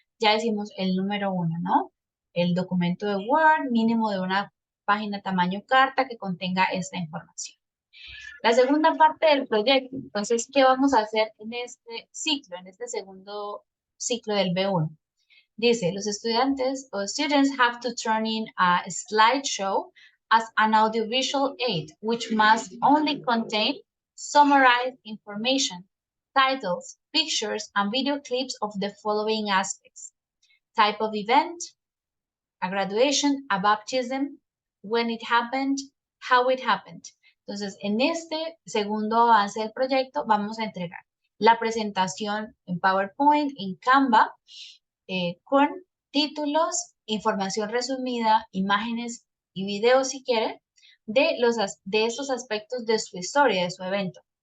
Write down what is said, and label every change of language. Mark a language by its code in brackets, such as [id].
[es] Ya decimos el número 1, ¿no? El documento de Word, mínimo de una página tamaño carta que contenga esta información. La segunda parte del proyecto, entonces, ¿qué vamos a hacer en este ciclo, en este segundo ciclo del B1? [en] Dice, los estudiantes o students have to turn in a slideshow as an audiovisual aid, which must only contain summarized information, titles, pictures and video clips of the following aspects: type of event, a graduation, a baptism, when it happened, how it happened. [es] Entonces, en este segundo avance del proyecto vamos a entregar la presentación en PowerPoint, en Canva, con títulos, información resumida, imágenes y videos si quieren, de estos aspectos de su historia, de su evento.